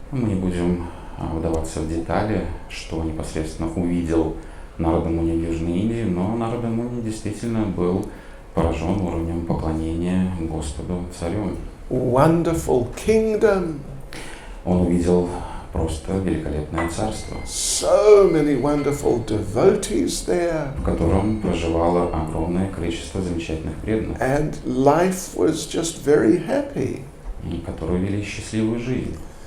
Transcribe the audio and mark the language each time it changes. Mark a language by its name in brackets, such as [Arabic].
[Russian] Мы не будем вдаваться в детали, что непосредственно увидел Нарада Муни в Южной Индии, но Нарада Муни действительно был поражен уровнем поклонения Господу царю. [English] Wonderful kingdom. [Russian] Он увидел просто великолепное царство, [English] So many wonderful devotees there. [Russian] в котором проживало огромное количество замечательных преданных, [English] And life was just very happy. [Russian] и которые вели счастливую жизнь.